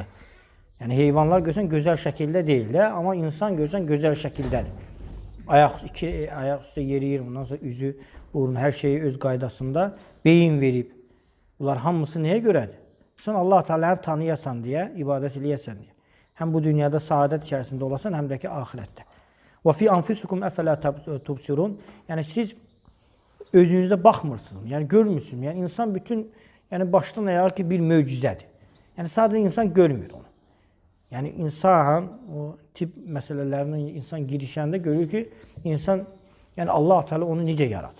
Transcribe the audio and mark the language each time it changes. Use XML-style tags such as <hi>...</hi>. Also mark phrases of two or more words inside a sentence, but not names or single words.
<az>Yəni heyvanlar görsən gözəl şəkildə deyil də, amma insan görsən gözəl şəkildədir. Ayaq üstə yeriyir, ondan sonra üzü, burnu, hər şeyi öz qaydasında beyin verib. Bunlar hamısı nəyə görədir? Sən Allah Teala'yı tanıyasan deyə, ibadət eləyəsən deyə. Həm bu dünyada saadət içərisində olasan, həm də ki, axirətdə.</az> <ar>وَفِي أَنْفِسُكُمْ أَفَلَا تُبْصِرُونَ.</ar> <az>Yəni siz özünüzə baxmırsınız, yəni görmürsünüz. Yəni insan bütün, yəni başdan ayağa ki, bir möcüzədir. Yəni sadəcə insan görmür onu. Yəni insan o tip məsələlərindən insan girişəndə görür ki, insan yəni Allah Teala onu necə yaradı?</az>